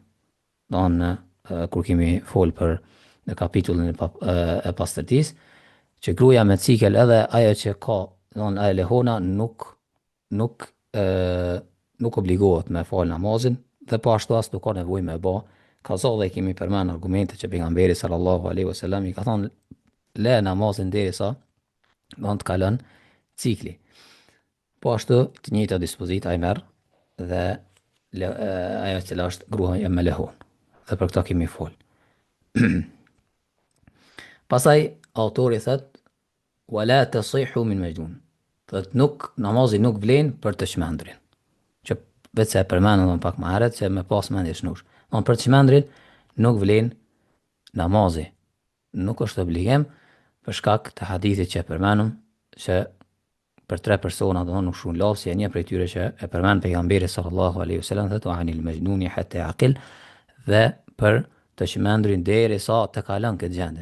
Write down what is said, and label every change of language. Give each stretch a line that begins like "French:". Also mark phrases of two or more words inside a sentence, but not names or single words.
Albanian: Do thonë kur kemi fol për në kapitullin e pastërtisë, që gruaja me cikel edhe ajo që ka, do thonë ajo lehona nuk obligohet me fal namazin, dhe po ashtu as nuk ka nevojë me bë kaza, dhe kemi përmend argumente që pejgamberi
Arabic: صلى الله عليه وسلم
Albanian: i ka thonë le namazin derisa do të kalon cikli. Po ashtu të njëjta dispozitë ai merr dhe ajo që është gruaja me lehon. Dhe për këtë kemi fol. Pastaj autori thot
Arabic: ولا تصح من مجنون.
Albanian: Thot namazi nuk vlen për të çmendurin. Që vetë se përmendëm pak më herët që me pas mendje shëndosh. Për të çmendurin nuk vlen namazi. Nuk është obligim për shkak të hadithit që përmendëm që për 3 persona do nuk shkruan lapsi, një prej tyre që e përmend pejgamberi
Arabic: صلى الله عليه وسلم
Albanian: thotë
Arabic: عن المجنون حتى يعقل,
Albanian: dhe për të çmendurin derisa të kalon këtë gjendje.